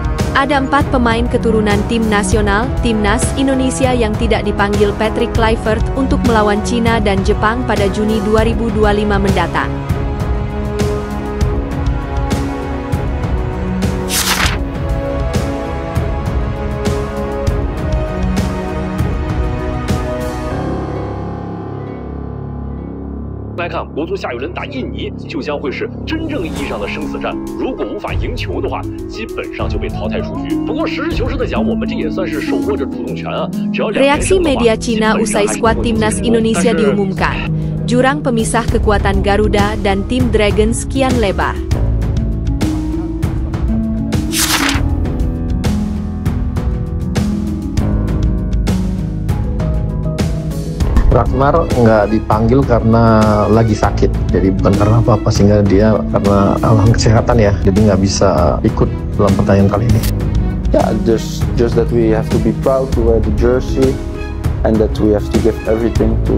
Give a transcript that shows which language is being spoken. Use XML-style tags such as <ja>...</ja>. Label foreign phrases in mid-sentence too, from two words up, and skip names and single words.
<id>Ada 4 pemain keturunan tim nasional, Timnas Indonesia yang tidak dipanggil Patrick Kluivert untuk melawan Cina dan Jepang pada Juni 2025 mendatang.</id> <zh>来看，国足下一轮打印尼，就将会是真正意义上的生死战。如果无法赢球的话，基本上就被淘汰出局。不过实事求是的讲，我们这也算是手握着主动权啊。只要</zh> <id>Reaksi media Cina usai skuad timnas Indonesia diumumkan. Jurang pemisah kekuatan Garuda dan tim Dragons kian lebar. Ragnar nggak dipanggil karena lagi sakit, jadi bukan karena apa-apa, sehingga dia karena alasan kesehatan ya, jadi nggak bisa ikut dalam pertandingan kali ini.</id> <en>Yeah, just that we have to be proud to wear the jersey and that we have to give everything to.</en>